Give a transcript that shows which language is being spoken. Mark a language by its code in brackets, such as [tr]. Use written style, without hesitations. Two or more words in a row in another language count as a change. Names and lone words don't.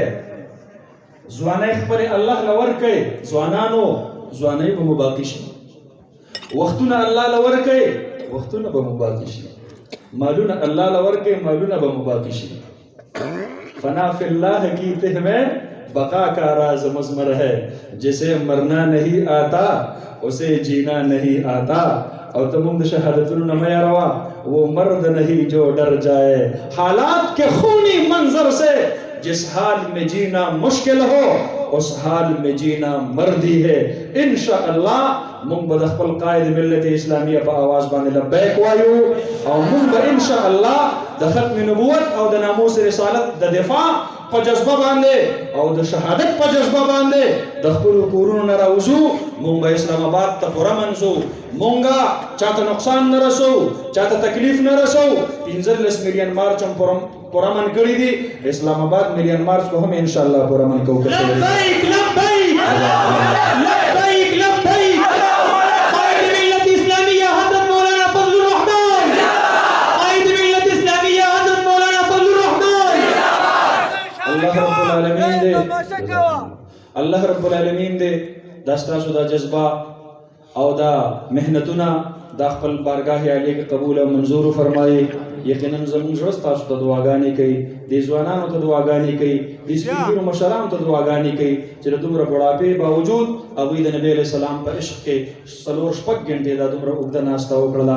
[ps] ځوانۍ خپلې الله له ورکړئ. ځوانانو ځوانۍ به مو باقي شي، وختونه الله له ورکړئ، وختونه به مو باقي شي، مالونه الله له ورکړئ، مالونه به مو باقي شي. [ur] فنا فی اللہ کی تہ میں بقا کا راز مضمر ہے. جسے مرنا نہیں آتا اسے جینا نہیں آتا. [ps] او تمام د شهادتونو نه مه یاروا. [ur] وہ مرد نہیں جو ڈر جائے حالات کے خونی منظر سے. جس حال میں جینا مشکل ہو اس حال میں جینا مردی ہے. [ps] انشاءاللہ مونږ به د خپل قائد ملت اسلامیه په آواز باندې لبیک وایو او مونږ به انشاءالله د ختم نبوت او د ناموس رسالت د دفاع په جذبه باندې او د شهادت په جذبه باندې د خپلو کورونو نه راوځو. مونږ به اسلام آباد ته پوره منځو. مونږه چاته نقصان نه رسو، چاته تکلیف نه رسو. 15 میلیون مارچ هم پوره من کړي دي. اسلام آباد میلیون مارچ به هم انشاءالله پوره من کوو. [ar] لبیک لبیک لبیک لبیک. [ps] قائد ملت اسلامیہ حضرت مولانا فضل الرحمان، قائد ملت اسلامیہ حضرت مولانا فضل الرحمان. [ar] اللہ رب العالمین [ps] دے، [ar] اللہ رب العالمین [ps] دے دا ستاسو دا جذبہ او دا محنتونه دا خپل بارگاه عالی کې قبول او منظور فرمایي. یقینا زموږ زړه ستاسو ته دعاګانې کوي، د ځوانانو ته دعاګانې کوي، د سپین مشرانو ته دعاګانې کوي چې د دومره بوډاپې باوجود هغوی د نبی علیه السلام په عشق کې 4-6 غنټې دا دومره اوږده ناسته وکړله.